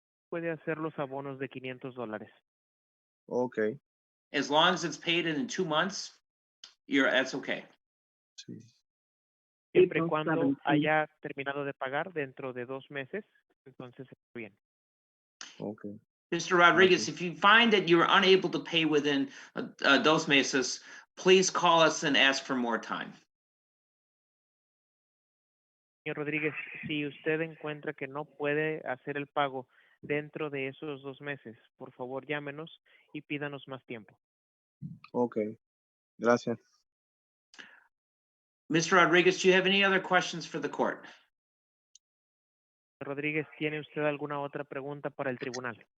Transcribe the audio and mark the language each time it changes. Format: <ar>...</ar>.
<es>Puede hacer los abonos de $500.</es> <en>Ok. As long as it's paid in 2 months, that's okay.</en> <es>Sí. Siempre y</es> <en>April</en> <es>cuando</es> <en>17.</en> <es>haya terminado de pagar dentro de 2 meses, entonces está bien.</es> <en>Ok. Mr. Rodriguez, Okay. if you find that you're unable to pay within 2 meses, please call us and ask for more time.</en> <es>Señor Rodríguez, si usted encuentra que no puede hacer el pago dentro de esos 2 meses, por favor llámenos y pídanos más tiempo. Ok. Gracias.</es> <en>Mr. Rodriguez, do you have any other questions for the court?</en> <es>Señor Rodríguez, ¿tiene usted alguna otra pregunta para el tribunal?</es>